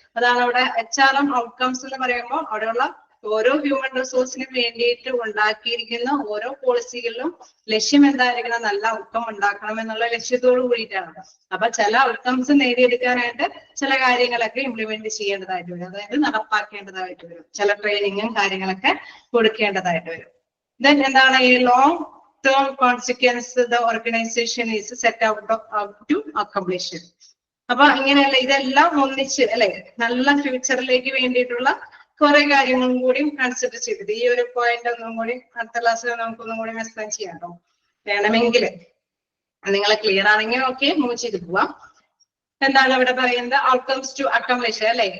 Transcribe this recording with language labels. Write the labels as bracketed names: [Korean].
[Malayalam] അതാണ് അവിടെ HRM outcomes എന്ന് പറയുമ്പോൾ അവിടെയുള്ള ഓരോ ഹ്യൂമൻ റിസോഴ്സിനും വേണ്ടിയിട്ട് ഉണ്ടാക്കിയിരിക്കുന്ന ഓരോ പോളിസികളിലും ലക്ഷ്യം എന്തായിരിക്കണം, നല്ല ഔട്ട്കം ഉണ്ടാക്കണം എന്നുള്ള ലക്ഷ്യത്തോടു കൂടിയിട്ടാണ്. അപ്പൊ ചില ഔട്ട്കംസ് നേടിയെടുക്കാനായിട്ട് ചില കാര്യങ്ങളൊക്കെ ഇംപ്ലിമെന്റ് ചെയ്യേണ്ടതായിട്ട് വരും, അതായത് നടപ്പാക്കേണ്ടതായിട്ട് വരും. ചില ട്രെയിനിങ്ങും കാര്യങ്ങളൊക്കെ കൊടുക്കേണ്ടതായിട്ട് വരും. [English] then [Malayalam] എന്താണ് ഈ [English] Long term consequence the organization is set out to accomplish. [Malayalam] അപ്പൊ ഇങ്ങനെയല്ല, ഇതെല്ലാം ഒന്നിച്ച് അല്ലെ നല്ല ഫ്യൂച്ചറിലേക്ക് വേണ്ടിയിട്ടുള്ള കുറെ കാര്യങ്ങളും കൂടി കൺസിഡർ ചെയ്തിട്ട് ഈ ഒരു പോയിന്റ് ഒന്നും കൂടി അടുത്ത ക്ലാസ്സിൽ നമുക്കൊന്നും കൂടി എക്സ്പ്ലെയിൻ ചെയ്യാട്ടോ വേണമെങ്കിൽ. നിങ്ങൾ ക്ലിയർ ആണെങ്കിൽ ഓക്കെ, മൂവ് ചെയ്ത് പോവാം. എന്താണ് ഇവിടെ പറയുന്നത്, ഔട്ട്കംസ് ടു അക്കംപ്ലിഷ് അല്ലെ.